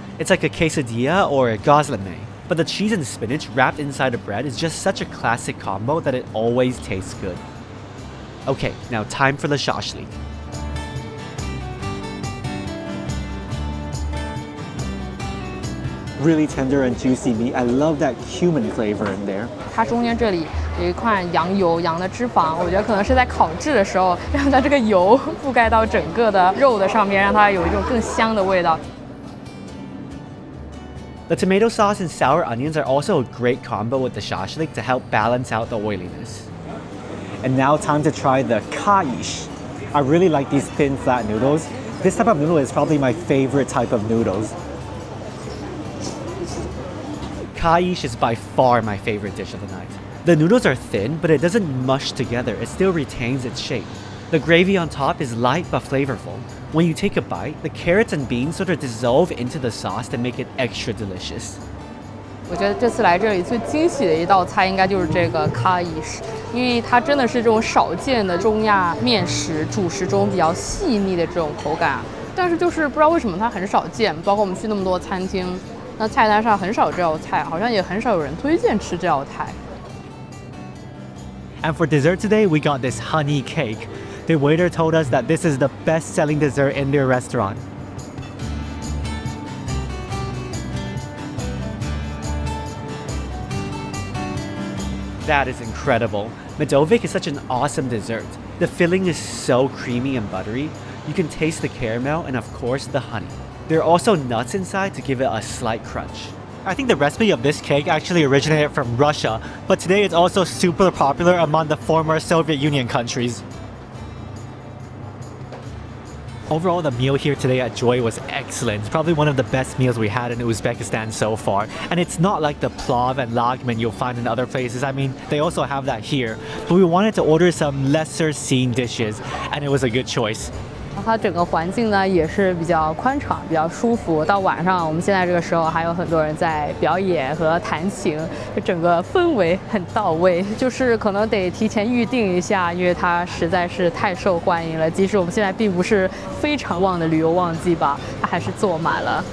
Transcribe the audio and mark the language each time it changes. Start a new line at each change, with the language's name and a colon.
English: It's like a quesadilla or a gazlame, but the cheese and spinach wrapped inside a bread is just such a classic combo that it always tastes good. Okay, now time for the shashlik. Really tender and juicy meat. I love that cumin flavor in there.
Chinese: 它中间这里有一块羊油，羊的脂肪，我觉得可能是在烤制的时候，让它这个油覆盖到整个的肉的上面，让它有一种更香的味道。
English: The tomato sauce and sour onions are also a great combo with the shashlik to help balance out the oiliness. And now time to try the qayish. I really like these thin flat noodles. This type of noodle is probably my favorite type of noodles. Qayish is by far my favorite dish of the night. The noodles are thin, but it doesn't mush together, it still retains its shape. The gravy on top is light but flavorful. When you take a bite, the carrots and beans sort of dissolve into the sauce to make it extra delicious.
Chinese: 我觉得这次来这里最惊喜的一道菜应该就是这个 qayish， 因为它真的是这种少见的中亚面食主食中比较细腻的这种口感，但是就是不知道为什么它很少见，包括我们去那么多餐厅，那菜单上很少有这道菜，好像也很少有人推荐吃这道菜。
English: And for dessert today, we got this honey cake. The waiter told us that this is the best-selling dessert in their restaurant. That is incredible. Medovik is such an awesome dessert. The filling is so creamy and buttery. You can taste the caramel and of course the honey. There are also nuts inside to give it a slight crunch. I think the recipe of this cake actually originated from Russia, but today it's also super popular among the former Soviet Union countries. Overall, the meal here today at Joy was excellent. It's probably one of the best meals we had in Uzbekistan so far. And it's not like the plov and lagman you'll find in other places. I mean, they also have that here. But we wanted to order some lesser seen dishes, and it was a good choice.
Chinese: 它整个环境呢也是比较宽敞、比较舒服。到晚上，我们现在这个时候还有很多人在表演和弹琴，就整个氛围很到位。就是可能得提前预定一下，因为它实在是太受欢迎了。即使我们现在并不是非常旺的旅游旺季吧，它还是坐满了。